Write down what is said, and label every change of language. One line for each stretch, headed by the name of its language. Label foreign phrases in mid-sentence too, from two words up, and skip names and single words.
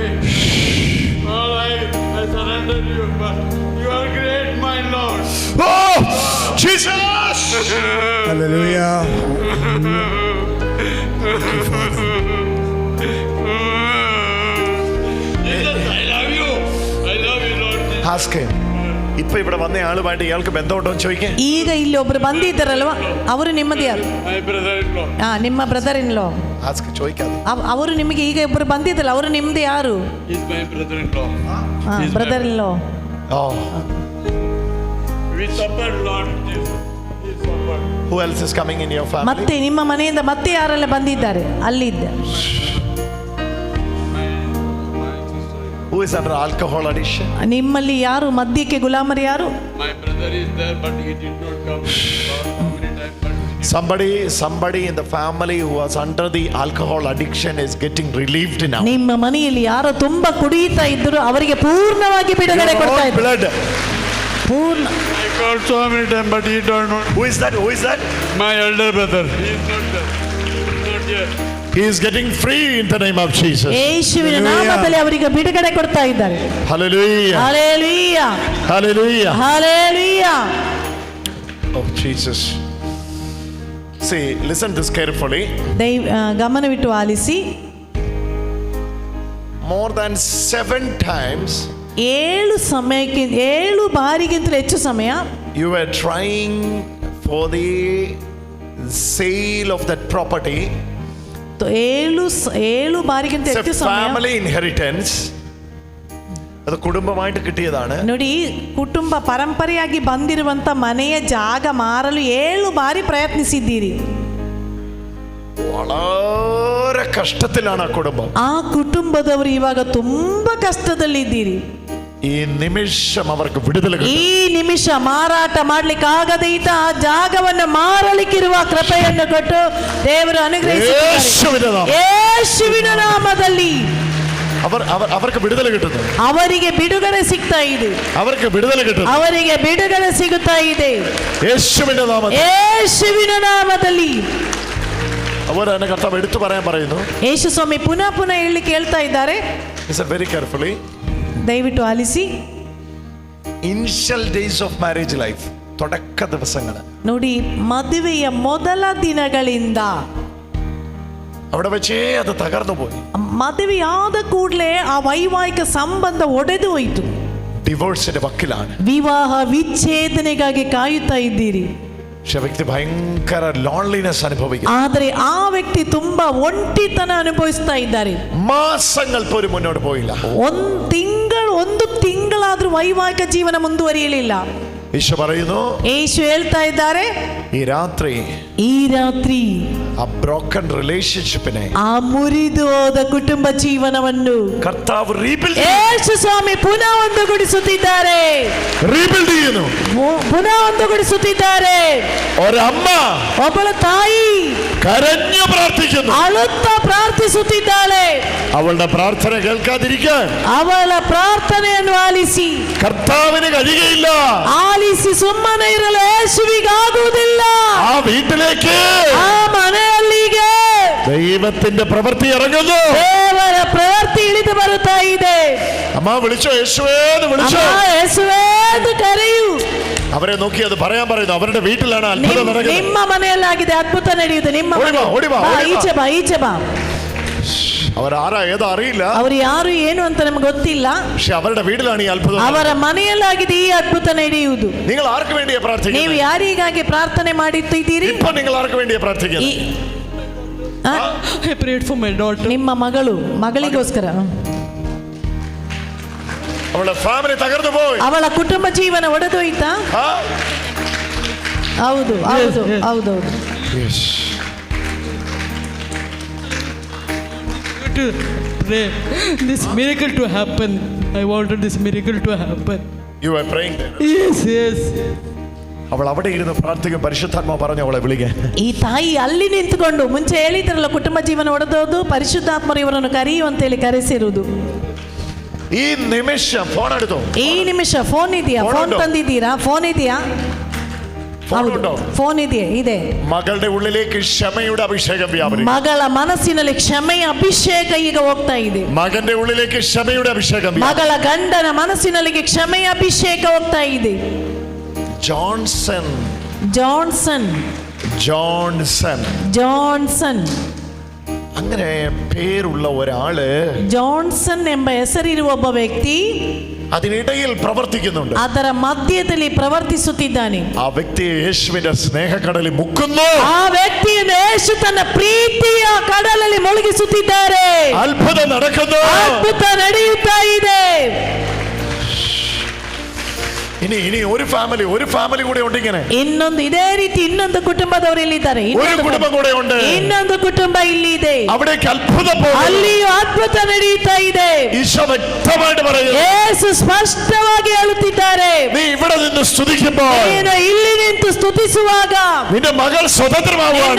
English: All I surrender you, but you are great, my Lord. Oh, Jesus! Hallelujah. Jesus, I love you. I love you, Lord. Ask him.
Malayalam: ഇപ്പൊ ഇവിടെ വന്ന ആളുമായിട്ട് ഇയാൾക്ക് ബന്ധമുണ്ടോ എന്ന് ചോദിക്കേ.
Kannada: ಈಗ ಇಲ್ಲಿ ಒಬ್ರು ಬಂದಿದ್ದಾರಲ್ವಾ, ಅವರು ನಿಮ್ಮದು ಯಾರು?
English: My brother-in-law. ನಿಮ್ಮ brother in law.
Malayalam: ചോദിക്കാതെ.
Kannada: ಅವರು ನಿಮಗೆ ಈಗ ಒಬ್ರು ಬಂದಿದ್ದಲ್ಲ, ಅವರು ನಿಮ್ದು ಯಾರು?
English: He's my brother-in-law. brother in law. We suffered, Lord Jesus. We suffered. Who else is coming in your family?
Kannada: ಮತ್ತೆ ನಿಮ್ಮ ಮನೆಯಿಂದ ಮತ್ತೆ ಯಾರೆಲ್ಲ ಬಂದಿದ್ದಾರೆ? ಅಲ್ಲಿದ್ದ.
English: Who is under alcohol addiction?
Kannada: ನಿಮ್ಮಲ್ಲಿ ಯಾರು ಮದ್ಯಕ್ಕೆ ಗುಲಾಮರು ಯಾರು?
English: My brother is there, but he did not come. Somebody in the family who was under the alcohol addiction is getting relieved now.
Kannada: ನಿಮ್ಮ ಮನೆಯಲ್ಲಿ ಯಾರು ತುಂಬಾ ಕುಡಿಯುತ್ತಾ ಇದ್ರು ಅವರಿಗೆ ಪೂರ್ಣವಾಗಿ ಬಿಡುಗಡೆ ಕೊಡ್ತಾ ಇದ್ದಾರೆ. ಪೂರ್ಣ.
English: I called so many times, but he don't know. Who is that? My elder brother. He is not there. He is not here. He is getting free in the name of Jesus.
Kannada: ಯೇಸುವಿನ ನಾಮದಲ್ಲಿ ಅವರಿಗೆ ಬಿಡುಗಡೆ ಕೊಡ್ತಾ ಇದ್ದಾರೆ.
English: Hallelujah. Hallelujah. Hallelujah. Hallelujah. Oh Jesus. See, listen this carefully.
Kannada: ಗಮನವಿಟ್ಟು ಆಲಿಸಿ.
English: More than 7 times.
Kannada: 7 ಬಾರಿಗಿಂತಲೂ ಹೆಚ್ಚು ಸಮಯ
English: you were trying for the sale of that property.
Kannada: 7 ಬಾರಿಗಿಂತ ಹೆಚ್ಚು ಸಮಯ.
English: family inheritance.
Malayalam: ಅದು ಕುಟುಂಬമായിട്ട് കിട്ടിയതാണ്.
Kannada: ನೋಡಿ, ಕುಟುಂಬ ಪರಂಪರೆಯಾಗಿ ಬಂದಿರುವಂತ ಮನೆಯ ಜಾಗ ಮಾರಲು 7 ಬಾರಿ ಪ್ರಯತ್ನಿಸಿದ್ದೀರಿ.
Malayalam: വളരെ കഷ്ടത്തിലാണ് ആ കുടുംബം.
Kannada: ಆ ಕುಟುಂಬದವರು ಇವಾಗ ತುಂಬಾ ಕಷ್ಟದಲ್ಲಿದ್ದೀರಿ. ಈ ನಿಮಿಷ ಅವರಿಗೆ ಬಿಡುದಲೆ. ಈ ನಿಮಿಷ ಮಾರಾಟ ಮಾಡ್ಲಿಕ್ಕೆ ಆಗದೆ ಇದ್ದ ಆ ಜಾಗವನ್ನು ಮಾರಲಿಕ್ಕಿರುವ ಕೃಪೆಯನ್ನು ಕೊಟ್ಟು ದೇವರು ಅನುಗ್ರಹಿಸಿದ್ದಾರೆ. ಯೇಸುವಿನ ನಾಮದಲ್ಲಿ
Malayalam: അവർക്ക് ಬಿಡುದಲೆ കിട്ടുന്നു.
Kannada: ಅವರಿಗೆ ಬಿಡುಗಡೆ ಸಿಗ್ತಾ ಇದೆ.
Malayalam: അവർക്ക് ಬಿಡುದಲೆ കിട്ടുന്നു.
Kannada: ಅವರಿಗೆ ಬಿಡುಗಡೆ ಸಿಗುತ್ತಾ ಇದೆ.
Malayalam: യേശുവിന്റെ നാമത്തിൽ.
Kannada: ಯೇಸುವಿನ ನಾಮದಲ್ಲಿ. ಅವರು ನನ್ನ ಕರ್ತವ್ಯ
Malayalam: എടുത്തു പറയാൻ പറയുന്നു.
Kannada: ಯೇಸು ಸ್ವಾಮಿ ಪುನಃ ಹೇಳಲಿಕ್ಕೆ ಹೇಳ್ತಾ ಇದ್ದಾರೆ.
English: Listen very carefully.
Kannada: ದಯವಿಟ್ಟು ಆಲಿಸಿ.
English: Initial days of marriage life.
Malayalam: തുടക്ക ദിവസങ്ങൾ.
Kannada: ನೋಡಿ, ಮದುವೆಯ ಮೊದಲ ದಿನಗಳಿಂದ
Malayalam: അവിടെ വെച്ചേ അത് തകർന്നു പോയി.
Kannada: ಮದುವೆಯಾದ ಕೂಡಲೇ ಆ ವೈವಾಹಿಕ ಸಂಬಂಧ ಒಡೆದು ಹೋಯಿತು.
Malayalam: ഡിവോഴ്സിന്റെ വക്കിലാണ്.
Kannada: ವಿವಾಹ ವಿಚ್ಛೇದನೆಗಾಗಿ ಕಾಯುತ್ತಾ ಇದ್ದೀರಿ.
Malayalam: പക്ഷെ വ്യക്തി ഭയങ്കര ലോൺലിനെസ് അനുഭവിക്കുന്നു.
Kannada: ಆದರೆ ಆ ವ್ಯಕ್ತಿ ತುಂಬಾ ಒಂಟಿತನ ಅನುಭವಿಸ್ತಾ ಇದ್ದಾರೆ.
Malayalam: മാസങ്ങൾ പോലും മുന്നോട്ട് പോയില്ല.
Kannada: ಒಂದು ತಿಂಗಳಾದ್ರೂ ವೈವಾಹಿಕ ಜೀವನ ಮುಂದುವರಿಯಲಿಲ್ಲ.
Malayalam: ഈശോ പറയുന്നു,
Kannada: ಯೇಸು ಹೇಳ್ತಾ ಇದ್ದಾರೆ,
Malayalam: ഈ രാത്രി
Kannada: ಆ
English: broken relationshipne,
Kannada: ಆ ಮುರಿದು ಹೋದ ಕುಟುಂಬ ಜೀವನವನ್ನು
Malayalam: കർത്താവ് റീബിൽഡ്
Kannada: ಯೇಸು ಸ್ವಾಮಿ ಪುನಃ ಒಂದುಗೂಡಿಸುತ್ತಿದ್ದಾರೆ.
Malayalam: റീബിൽഡ് ചെയ്യുന്നു,
Kannada: ಪುನಃ ಒಂದುಗೂಡಿಸುತ್ತಿದ್ದಾರೆ.
Malayalam: ഒരമ്മ,
Kannada: ಒಬ್ಬಳ ತಾಯಿ
Malayalam: കരഞ്ഞു പ്രാർത്ഥിക്കുന്നു,
Kannada: ಅಳುತ್ತಾ ಪ್ರಾರ್ಥಿಸುತ್ತಿದ್ದಾಳೆ.
Malayalam: അവളുടെ പ്രാർത്ഥന കേൾക്കാതിരിക്കാൻ
Kannada: ಅವಳ ಪ್ರಾರ್ಥನೆಯನ್ನು ಆಲಿಸಿ
Malayalam: കർത്താവിന് കഴിയുകയില്ല.
Kannada: ಆಲಿಸಿ ಸುಮ್ಮನೆ ಇರಲು ಯೇಸುವಿಗಾಗುವುದಿಲ್ಲ.
Malayalam: ആ വീട്ടിലേക്ക്,
Kannada: ಆ ಮನೆಯಲ್ಲಿಗೆ
Malayalam: ദൈവത്തിന്റെ പ്രവൃത്തി ഇറങ്ങുന്നു.
Kannada: ದೇವರ ಪ್ರವೃತ್ತಿ ಇಳಿದು ಬರುತ್ತಾ ಇದೆ.
Malayalam: അമ്മ വിളിച്ചോ, യേശുവേന്ന് വിളിച്ചോ,
Kannada: ಯೇಸುವೇಂದು ಕರೆಯು.
Malayalam: അവരെ നോക്കി അത് പറയാൻ പറയുന്നു. അവരുടെ വീട്ടിലാണ് അത്ഭുതം നടക്കുന്നത്.
Kannada: ನಿಮ್ಮ ಮನೆಯಲ್ಲಾಗಿದೆ ಅದ್ಭುತ ನಡೆಯುವುದು. ನಿಮ್ಮ ಈಚೆ ಬಾ, ಈಚೆ ಬಾ.
Malayalam: അവർ ആരാ ഏതാ അറിയില്ല,
Kannada: ಅವರು ಯಾರು ಏನು ಅಂತ ನಮಗೆ ಗೊತ್ತಿಲ್ಲ.
Malayalam: പക്ഷെ അവരുടെ വീട്ടിലാണ് ഈ അത്ഭുതം.
Kannada: ಅವರ ಮನೆಯಲ್ಲಾಗಿದೆ ಈ ಅದ್ಭುತ ನಡೆಯುವುದು.
Malayalam: നിങ്ങൾ ആർക്ക് വേണ്ടിയാ പ്രാർത്ഥിക്കുന്നത്?
Kannada: ನೀವು ಯಾರಿಗಾಗಿ ಪ್ರಾರ್ಥನೆ ಮಾಡುತ್ತಿದ್ದೀರಿ?
Malayalam: ഇപ്പോൾ നിങ്ങൾ ആർക്ക് വേണ്ടിയാ പ്രാർത്ഥിക്കുന്നത്?
English: I prayed for my daughter.
Kannada: ನಿಮ್ಮ ಮಗಳಿಗೋಸ್ಕರ.
Malayalam: അവളുടെ ഫാമിലി തകർന്നു പോയി.
Kannada: ಅವಳ ಕುಟುಂಬ ಜೀವನ ಒಡೆದೋಯ್ತಾ? ಹೌದು ಹೌದು ಹೌದು.
English: To pray this miracle to happen. I wanted this miracle to happen. You were praying there? Yes.
Malayalam: അവൾ അവിടെ ഇരുന്ന് പ്രാർത്ഥിക്കും. പരിശുദ്ധാത്മാവ് പറഞ്ഞു അവളെ വിളിക്കാൻ.
Kannada: ಈ ತಾಯಿ ಅಲ್ಲಿ ನಿಂತುಕೊಂಡು ಮುಂಚೆ ಹೇಳಿದ್ರಲ್ಲ ಕುಟುಂಬ ಜೀವನ ಒಡೆದೋದು, ಪರಿಶುದ್ಧಾತ್ಮರು ಇವರನ್ನು ಕರೆಯು ಅಂತ ಹೇಳಿ ಕರೆಸಿರುವುದು.
Malayalam: ഈ നിമിഷം ഫോൺ എടുത്തോ.
Kannada: ಈ ನಿಮಿಷ ಫೋನ್ ಇದೆಯಾ? ಫೋನ್ ತಂದಿದ್ದೀರಾ? ಫೋನ್ ಇದೆಯಾ? ಫೋನ್ ಇದೆ.
Malayalam: മകളുടെ ഉള്ളിലേക്ക് ക്ഷമയുടെ അഭിഷേകം വ്യാപരിക്കും.
Kannada: ಮಗಳ ಮನಸ್ಸಿನಲ್ಲಿ ಕ್ಷಮೆಯ ಅಭಿಷೇಕ ಈಗ ಹೋಗ್ತಾ ಇದೆ.
Malayalam: മകന്റെ ഉള്ളിലേക്ക് ക്ഷമയുടെ അഭിഷേകം.
Kannada: ಮಗಳ ಗಂಡನ ಮನಸ್ಸಿನಲ್ಲಿ ಕ್ಷಮೆಯ ಅಭಿಷೇಕ ಹೋಗ್ತಾ ಇದೆ.
Malayalam: ജോൺസൺ അങ്ങനെ പേരുള്ള ഒരാള്,
Kannada: ജോൺസൺ ಎಂಬ ಹೆಸರಿರುವ ಒಬ್ಬ ವ್ಯಕ್ತಿ
Malayalam: അതിനിടയിൽ പ്രവർത്തിക്കുന്നുണ്ട്.
Kannada: ಅದರ ಮಧ್ಯದಲ್ಲಿ ಪ್ರವರ್ತಿಸುತ್ತಿದ್ದಾನೆ.
Malayalam: ആ വ്യക്തിയെ യേശുവിന്റെ സ്നേഹക്കടലിൽ മുക്കുന്നു.
Kannada: ಆ ವ್ಯಕ್ತಿಯನ್ನು ಯೇಸು ತನ್ನ ಪ್ರೀತಿಯ ಕಡಲಲ್ಲಿ ಮುಳುಗಿಸುತ್ತಿದ್ದಾರೆ.
Malayalam: അത്ഭുതം നടക്കുന്നു.
Kannada: ಅದ್ಭುತ ನಡೆಯುತ್ತಾ ಇದೆ.
Malayalam: ഇനി ഒരു ഫാമിലി കൂടെ ഉണ്ട്. ഇങ്ങനെ
Kannada: ಇನ್ನೊಂದು ಇದೇ ರೀತಿ ಇನ್ನೊಂದು ಕುಟುಂಬದವರು ಇಲ್ಲಿದ್ದಾರೆ.
Malayalam: ഒരു കുടുംബം കൂടെ ഉണ്ട്.
Kannada: ಇನ್ನೊಂದು ಕುಟುಂಬ ಇಲ್ಲಿ ಇದೆ.
Malayalam: അവിടേക്ക് അത്ഭുതം,
Kannada: ಅಲ್ಲಿಯೂ ಅದ್ಭುತ ನಡೆಯುತ್ತಾ ಇದೆ.
Malayalam: ഈശോ വ്യക്തമായിട്ട് പറയുന്നു.
Kannada: ಯೇಸು ಸ್ಪಷ್ಟವಾಗಿ ಹೇಳುತ್ತಿದ್ದಾರೆ,
Malayalam: നീ ഇവിടെ നിന്ന് സ്തുതിക്കുമ്പോൾ,
Kannada: ನೀನು ಇಲ್ಲಿ ನಿಂತು ಸ್ತುತಿಸುವಾಗ
Malayalam: നിന്റെ മകൾ സ്വതന്ത്രമാവുകയാണ്.